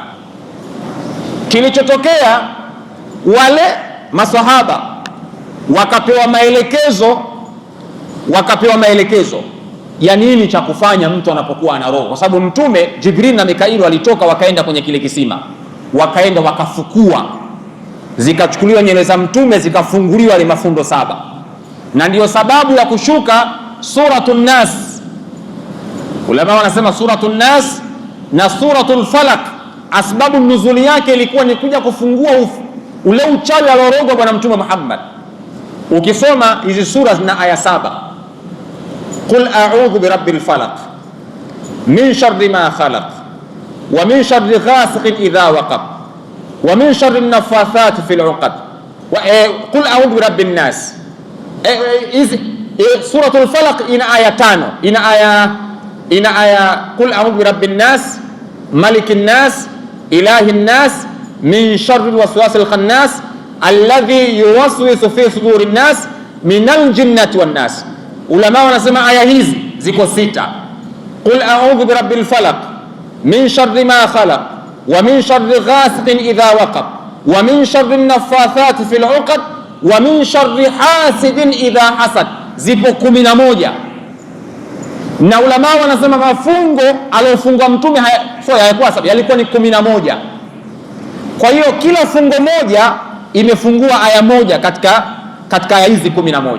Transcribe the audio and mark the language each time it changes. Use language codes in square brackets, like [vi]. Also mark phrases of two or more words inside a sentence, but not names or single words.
[sw] Kilichotokea, wale masahaba wakapewa maelekezo ya nini cha kufanya mtu anapokuwa ana roho, kwa sababu mtume Jibril na Mikail walitoka wakaenda kwenye kile kisima, wakaenda wakafukua, zikachukuliwa nywele za mtume zikafunguliwa ile mafundo 7, na ndiyo sababu ya kushuka Suratun Nas. Ulama wanasema Suratun Nas na Suratul Falaq, [ar] أسباب نزول [sw] yake ilikuwa ni kuja kufungua ule uchawi alorogwa bwana Mtume Muhammad. Ukisoma hizi sura zina aya 7. [ar] قل أعوذ برب الفلق من شر ما خلق ومن شر غاسق إذا وقب ومن شر النفاثات في العقد وقل أعوذ برب الناس. [sw] Suratul Falaq ina aya 5, ina aya [ar] قل أعوذ برب الناس ملك الناس إله الناس من شر الوسواس الخناس الذي يوسوس في صدور الناس من الجنة والناس. [sw] Ulama wanasema aya hizi ziko 6. [ar] قل أعوذ برب الفلق من شر ما خلق ومن شر غاسق إذا وقب ومن شر النفاثات في العقد ومن شر حاسد إذا حسد. [sw] Zipo 11, na ulama wanasema mafungo aliyofungwa mtume hayakuwa 7, yalikuwa ni 11. Kwa hiyo kila fungo moja imefungua aya moja katika aya hizi 11.